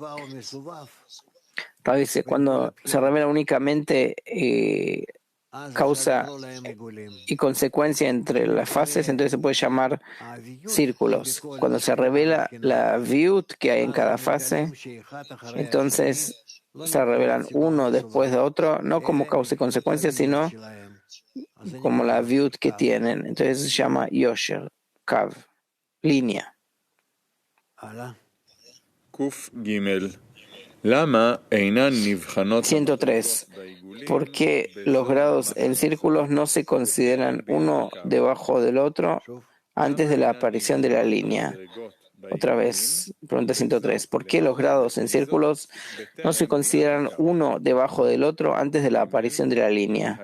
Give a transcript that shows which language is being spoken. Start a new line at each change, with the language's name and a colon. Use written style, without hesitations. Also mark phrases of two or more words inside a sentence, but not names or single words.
Spanish: Dice, cuando se revela únicamente causa y consecuencia entre las fases, entonces se puede llamar círculos. Cuando se revela la viut que hay en cada fase, entonces se revelan uno después de otro, no como causa y consecuencia, sino como la viut que tienen. Entonces se llama
Hebrew: yosher, kav,
Spanish: línea.
Hebrew: Kuf Gimel.
Spanish: 103. ¿Por qué los grados en círculos no se consideran uno debajo del otro antes de la aparición de la línea? Otra vez, pregunta 103. ¿Por qué los grados en círculos no se consideran uno debajo del otro antes de la aparición de la línea?